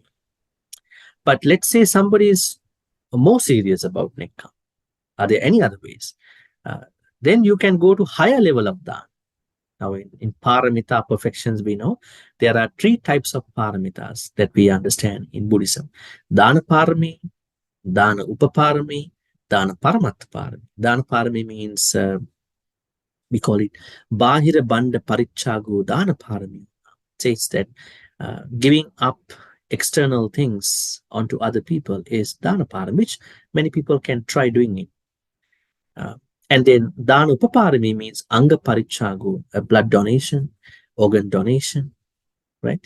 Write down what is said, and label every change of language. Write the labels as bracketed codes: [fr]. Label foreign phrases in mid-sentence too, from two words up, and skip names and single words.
[en] But let's say somebody is more serious about nekkam. Are there any other ways? Uh, then you can go to higher level of dana. Now, in paramita perfections, we know there are 3 types of paramitas that we understand in Buddhism: [pi] dana parami, dana upaparami, dana paramatta parami. Dana parami [en] means we call it [pi] bahira banda parichago dana parami. [en] It says that giving up external things onto other people is [pi] dana parami, [en] which many people can try doing it. And then [pi] dana upaparami [en] means [pi] anga parichago, [en] a blood donation, organ donation, right?